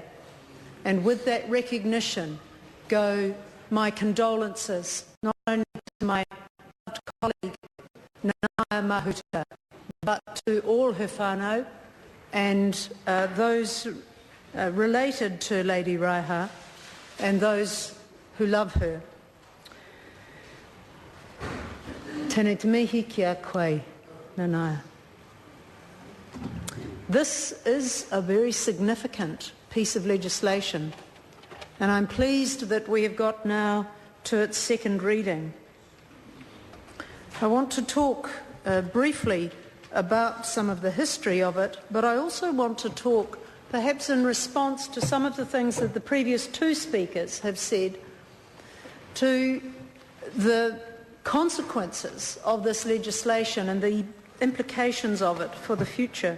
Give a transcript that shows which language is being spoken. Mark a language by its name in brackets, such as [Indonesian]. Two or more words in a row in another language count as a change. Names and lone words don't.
[English] And with that recognition go my condolences, not only to my loved colleague Nanaia Mahuta, but to all her whānau and those related to Lady Raiha and those who love her. [Māori] Tēnei te mihi ki a koe, Nanaia. [English] This is a very significant piece of legislation, and I'm pleased that we have got now to its second reading. I want to talk briefly about some of the history of it, but I also want to talk, perhaps in response to some of the things that the previous two speakers have said, to the consequences of this legislation and the implications of it for the future.